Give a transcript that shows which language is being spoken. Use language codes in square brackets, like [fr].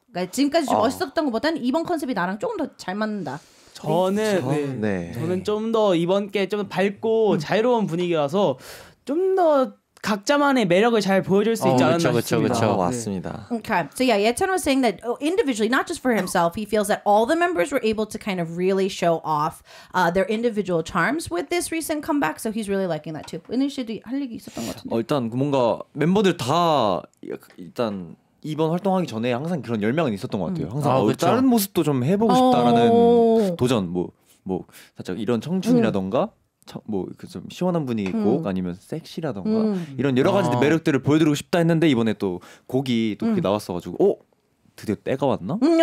[ko] 그러니까 지금까지 좀 멋있었던 것보다는 이번 컨셉이 나랑 조금 더 잘 맞는다. 저는 좀 더 이번 게 좀 밝고 자유로운 분위기라서 좀 더 각자만의 매력을 잘 보여줄 수 있지 않았나 싶습니다. 그렇죠. 맞습니다. [en] Okay. So yeah, Yetan was saying that individually, not just for himself, he feels that all the members were able to kind of really show off their individual charms with this recent comeback. So he's really liking that too. [ko] 은일 씨도 할 얘기 있었던 것 같은데. 일단 뭔가 멤버들 다 일단 이번 활동하기 전에 항상 그런 열망은 있었던 것 같아요. 항상 다른 모습도 좀 해보고 싶다라는 도전, 뭐 살짝 이런 청춘이라던가. 뭐 좀 시원한 분위기 곡 아니면 섹시라던가 이런 여러 가지 매력들을 보여드리고 싶다 했는데 이번에 또 곡이 또 그게 나왔어가지고 드디어 때가 왔나?